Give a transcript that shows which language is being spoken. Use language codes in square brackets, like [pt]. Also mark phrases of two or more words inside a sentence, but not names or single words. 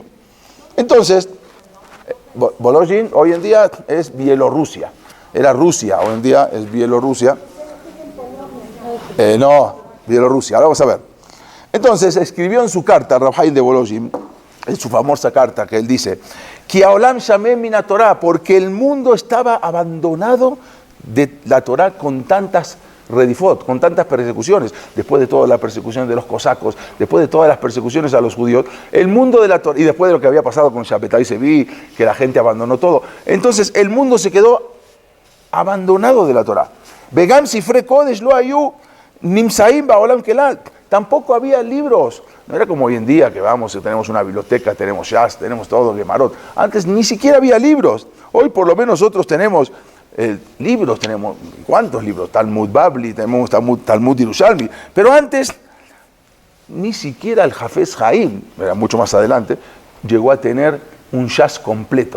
[es] Entonces, Volozhin hoy en día es Bielorrusia. Era Rusia, hoy en día es Bielorrusia. No, Bielorrusia, ahora vamos a ver. Entonces escribió en su carta, Rab Haim de Volozhin, en su famosa carta que él dice, [he] כי העולם שמם מן התורה, [es] porque el mundo estaba abandonado de la Torah con tantas redifot, con tantas persecuciones, después de toda la persecución de los cosacos, después de todas las persecuciones a los judíos, el mundo de la Torah, y después de lo que había pasado con Shabbatai Sevi, que la gente abandonó todo, entonces el mundo se quedó abandonado de la Torah. [he] וגם ספרי קודש לא היו נמצאים בעולם כלל. [es] Tampoco había libros. No era como hoy en día que vamos y tenemos una biblioteca, tenemos Shas, tenemos todo, Gemarot. Antes ni siquiera había libros. Hoy por lo menos nosotros tenemos libros, tenemos ¿cuántos libros? Talmud Babli, tenemos Talmud Yerushalmi. Pero antes ni siquiera el Hafez Haim, era mucho más adelante, llegó a tener un Shas completo.